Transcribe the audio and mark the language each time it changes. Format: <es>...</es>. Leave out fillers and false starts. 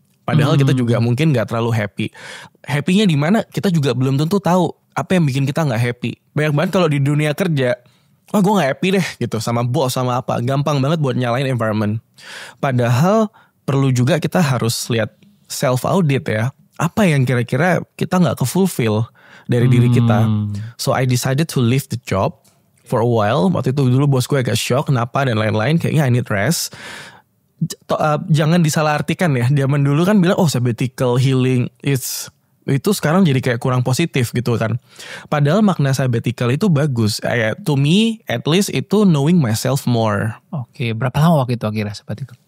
<id>Padahal kita juga mungkin gak terlalu</id> <en>happy.</en> <id>Happy-nya di mana kita juga belum tentu tahu apa yang bikin kita gak happy. Banyak banget kalau di dunia kerja, gue gak happy deh gitu sama bos sama apa. Gampang banget buat nyalain</id> <en>environment.</en> <id>Padahal perlu juga kita harus lihat</id> <en>self-audit</en> <id>ya. Apa yang kira-kira kita gak ke-fulfill dari diri kita.</id> <en>So I decided to leave the job for a while.</en> <id>Waktu itu dulu bos gue agak shock kenapa dan lain-lain. Kayaknya</id> <en>I need rest.</en> <id>Jangan disalahartikan ya. Zaman dulu kan bilang sabbatical healing itu sekarang jadi kayak kurang positif gitu kan. Padahal makna sabbatical itu bagus.</id> <en>To me at least</en> <id>itu</id> <en>knowing myself more.</en> <id>Oke, berapa lama waktu itu akhirnya sabbatical?</id>